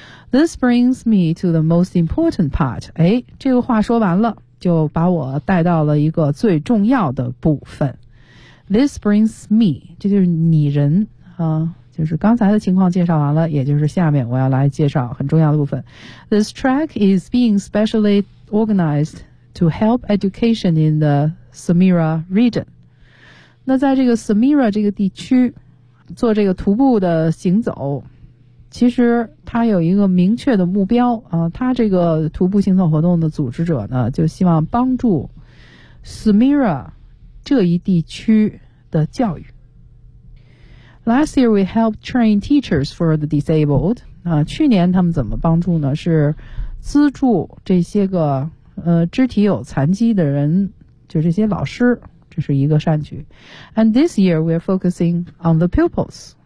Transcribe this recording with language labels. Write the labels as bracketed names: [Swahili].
[English] This brings me to the most important part. [Chinese] 哎，这个话说完了，就把我带到了一个最重要的部分。 [English] This brings me， [Chinese] 这就是拟人啊，就是刚才的情况介绍完了，也就是下面我要来介绍很重要的部分。 [English] This track is being specially organized to help education in the Samira region. [Chinese] 那在这个 Samira 这个地区，做这个徒步的行走。其实他有一个明确的目标啊，他这个徒步行走活动的组织者呢，就希望帮助 Samira 这一地区的教育。 [English] Last year we helped train teachers for the disabled [Chinese] 啊，去年他们怎么帮助呢？是资助这些个肢体有残疾的人，就这些老师，这是一个善举。 [English] And this year we are focusing on the pupils。